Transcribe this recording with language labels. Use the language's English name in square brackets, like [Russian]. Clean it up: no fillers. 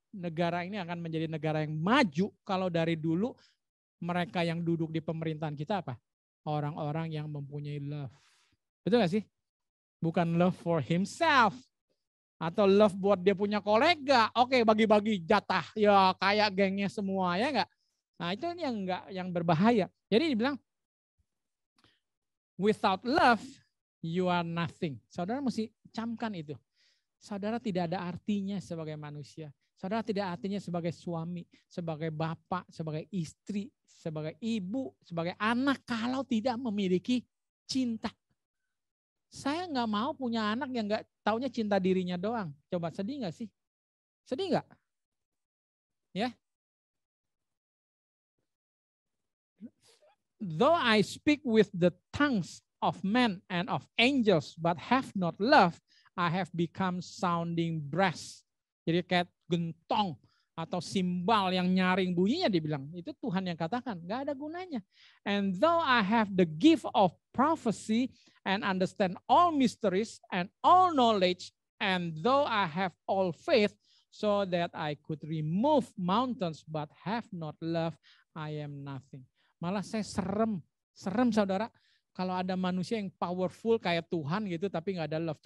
[Indonesian] Negara ini akan menjadi negara yang maju kalau dari dulu mereka yang duduk di pemerintahan kita apa? Orang-orang yang mempunyai love. Betul gak sih? Bukan [English] love for himself. [Indonesian] Atau love buat dia punya kolega. Oke, bagi-bagi jatah. Ya kayak gengnya semua, ya enggak? Nah itu yang berbahaya. Jadi dibilang, [English] without love, you are nothing. [Indonesian] Saudara mesti camkan itu. Saudara tidak ada artinya sebagai manusia. Saudara tidak artinya sebagai suami, sebagai bapak, sebagai istri, sebagai ibu, sebagai anak kalau tidak memiliki cinta. Saya nggak mau punya anak yang nggak taunya cinta dirinya doang. Coba sedih nggak sih? Sedih nggak? Ya. [English] Though I speak with the tongues of men and of angels, but have not love, I have become sounding brass. [Indonesian] Jadi kayak gentong atau simbal yang nyaring bunyinya dibilang. Itu Tuhan yang katakan, nggak ada gunanya. [English] And though I have the gift of prophecy and understand all mysteries and all knowledge, and though I have all faith so that I could remove mountains, but have not love, I am nothing. [Indonesian] Malah saya serem saudara. Kalau ada manusia yang powerful kayak Tuhan gitu tapi nggak ada love.